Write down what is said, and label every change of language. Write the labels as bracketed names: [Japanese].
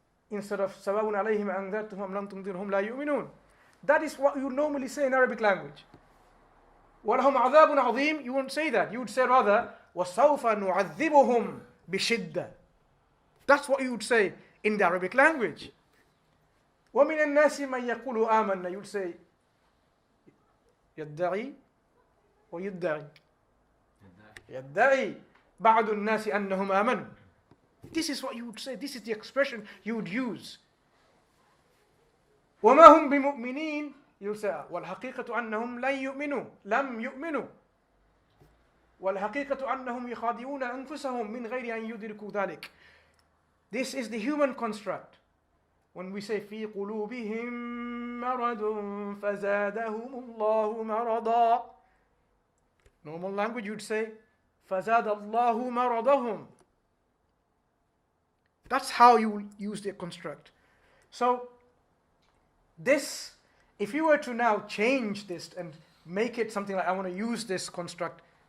[English] Instead of [Arabic] سَوَاءٌ عَلَيْهِمْ أَنذَرْتَهُمْ لَمْ تُنذِرْهُمْ لَا يُؤْمِنُونَ. [English] That is what you normally say in Arabic language. [Arabic] وَلَهُمْ عَذَابٌ عَظِيمٌ. [English] You won't say that. You would say rather, [Arabic] وَسَوْفَ نُعَذِّبُهُمْ بِشِدَّةٍ. [English] That's what you would say in the Arabic language. [Arabic] وَمِنَ النَّاسِ مَن يَقُولُ آمَنَّا. [English] You would say [Arabic] يَدَّعِي وَيُدَّعِي يَدَّعِي بَعْضُ النَّاسِ أَنَّهُمْ آمَنُوا. [English] This is what you would say. This is the expression you would use. [Arabic] وَمَا هُمْ بِمُؤْمِنِينَ. [English] You say [Arabic] وَالْحَقِيقَةُ أَنَّهُمْ لَمْ يُؤْمِنُوا وَالْحَقِيقَةُ أَنَّهُمْ يَخَادِعُونَ أَنفُسَهُمْ مِنْ غَيْرِ أَنْ يُدْرِكُوا ذَلِكَ. [English] This is the human construct. When we say [Arabic] فِي قُلُوبِهِمْ مَرَضٌ فَزَادَهُمُ اللَّهُ مَرَضًا. [English] Normal language you'd say [Arabic] فَزَادَ اللَّهُ مَرَضَهُمْ. [English] That's how you use the construct. So this, if you were to now change this and make it something like I want to use this construct